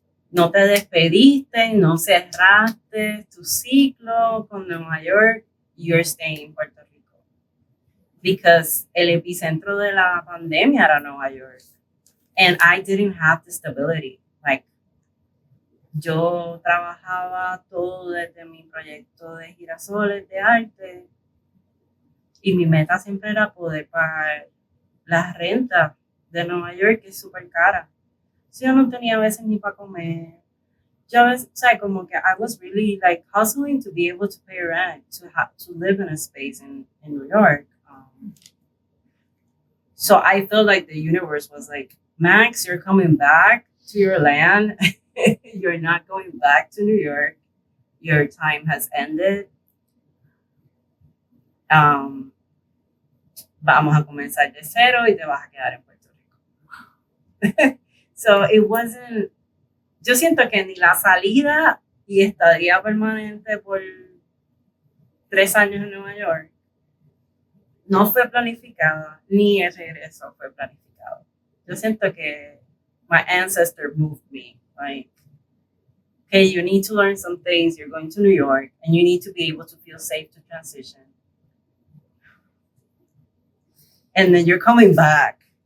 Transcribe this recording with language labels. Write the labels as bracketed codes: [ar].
[es] No te despediste, no cerraste tu ciclo con Nueva York. [en] You're staying in Puerto Rico. Because [es] el epicentro de la pandemia era Nueva York. [en] And I didn't have the stability. [es] Like, yo trabajaba todo desde mi proyecto de girasoles de arte y mi meta siempre era poder pagar la renta de Nueva York, que es súper cara. So, yo no tenía a veces ni para comer. Yo a veces, o sea, como que [en] I was really like hustling to be able to pay rent, to live in a space in New York. So I felt like the universe was like, Max, you're coming back to your land. You're not going back to New York. Your time has ended. [es] Vamos a comenzar de cero y te vas a quedar en Puerto Rico. [en] So it wasn't, [es] yo siento que ni la salida y estadía permanente por 3 años en Nueva York no fue planificada, ni el regreso fue planificado. Yo siento que [en] my ancestor moved me, like, okay, you need to learn some things, you're going to New York, and you need to be able to feel safe to transition. And then you're coming back.